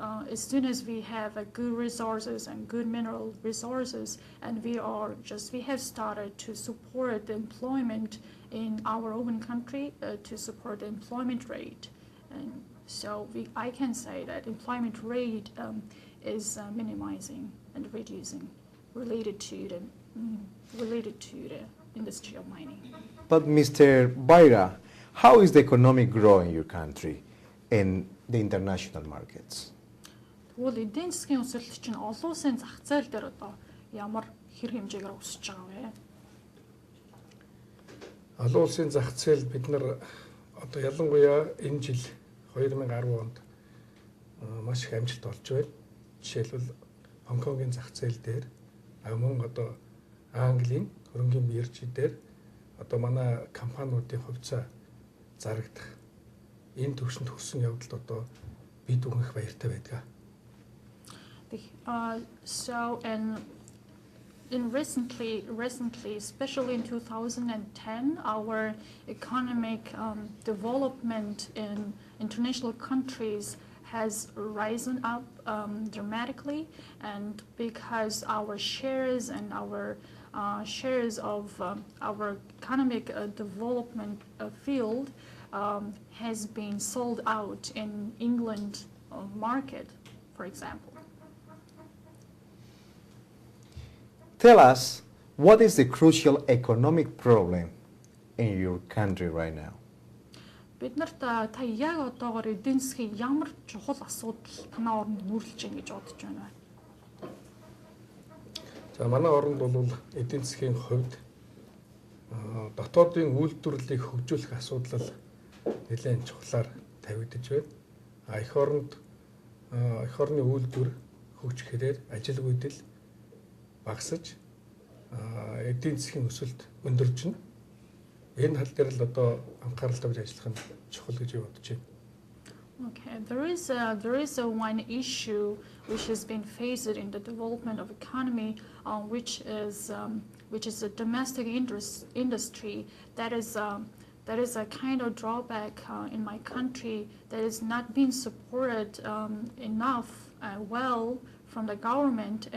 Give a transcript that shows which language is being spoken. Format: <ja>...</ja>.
<en>as soon as we have good resources and good mineral resources, and we have started to support the employment in our own country, to support the employment rate, and so I can say that employment rate is minimizing and reducing related to the industry of mining. But Mr. Baira, how is the economic growth in your country in the international markets?</en> <mn>Тэгвэл эдийн засгийн өсөлт чинь олон улсын зах зээл дээр одоо ямар хэр хэмжээгээр өсөж байгаа вэ? Олон улсын зах зээл бид нар одоо ялангуяа энэ жил 2010 онд маш их амжилт олж байна. Жишээлбэл Хонконгийн зах зээл дээр мөн одоо Английн хөрөнгийн бирж дээр одоо манай компаниудын хувьцаа зарагдах энэ төвшөнд хүрсэн явдалд одоо бид үнэх баяртай байдаг.</mn> <en>So in recently, especially in 2010, our economic development in international countries has risen up dramatically, and because our shares and our shares of our economic development field has been sold out in England market, for example. Tell us, what is the crucial economic problem in your country right now?</en> <mn>Бид нарт та яг одоогоор эдийн засгийн ямар чухал асуудал танаа оронд нүүрлэж байна гэж бодож байна вэ? За манай оронд бол эдийн засгийн хувьд дотоодын үйлдвэрлэлийг хөгжүүлэх асуудал нэлээд чухлаар тавигдж байна. Эх орны үйлдвэр хөгжихээр ажилгүйдэл багасж эдийн засгийн өсөлт өндөрж байна. Энэ хал дээр л одоо анхаарал тавьж ажиллах нь чухал гэж бодож байна.</mn> <en>Okay, there is one issue which has been faced in the development of economy, which is a domestic industry that is a kind of drawback in my country that is not being supported enough well from the government.</en>